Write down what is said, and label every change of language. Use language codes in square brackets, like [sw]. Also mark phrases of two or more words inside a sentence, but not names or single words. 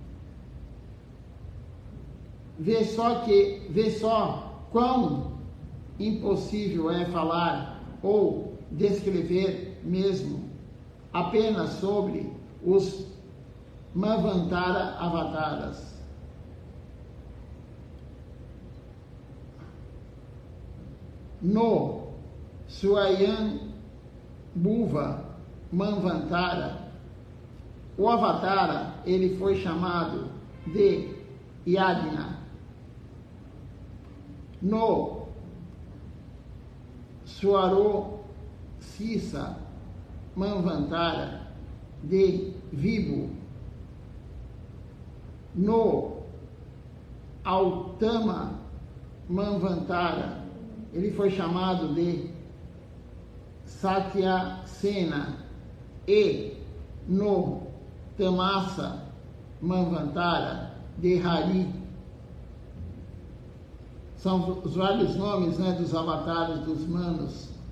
[pt] Vê só quão impossível é falar ou descrever mesmo apenas sobre os Manvantara avataras. No Swayambhuva Manvantara, o avatara, ele foi chamado de Yajna. No Swarosisa Manvantara, de Vibhu. No Autama Manvantara, ele foi chamado de Satyasena. E no Tamasa Manvantara, de Hari. São os vários nomes, né, dos avatares dos manos.